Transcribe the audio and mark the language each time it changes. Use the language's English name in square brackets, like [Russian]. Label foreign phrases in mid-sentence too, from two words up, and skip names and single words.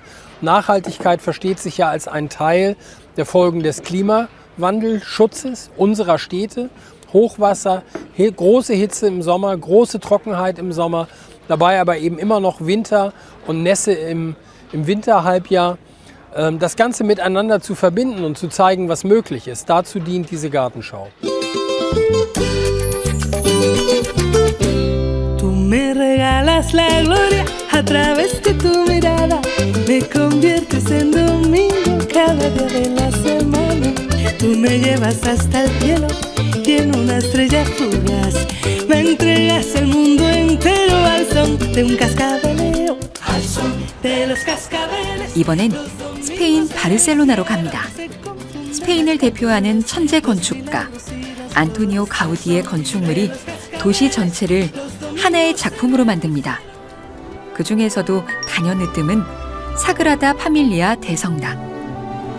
[German] Nachhaltigkeit versteht sich ja als ein Teil der Folgen des Klimawandelschutzes unserer Städte. Hochwasser, große Hitze im Sommer, große Trockenheit im Sommer, dabei aber eben immer noch Winter und Nässe im Winterhalbjahr, das Ganze miteinander zu verbinden und zu zeigen, was möglich ist. Dazu dient diese Gartenschau. [Spanish] Tú me regalas la gloria a través de tu mirada, me conviertes en domingo cada día de la semana. Tú me llevas hasta el cielo y en una estrella fugaz me entregas el mundo entero al son de un cascabeleo. [Korean] 이번엔 스페인 바르셀로나로 갑니다. 스페인을 대표하는 천재 건축가 안토니오 가우디의 건축물이 도시 전체를 하나의 작품으로 만듭니다. 그 중에서도 단연으뜸은 사그라다 파밀리아 대성당.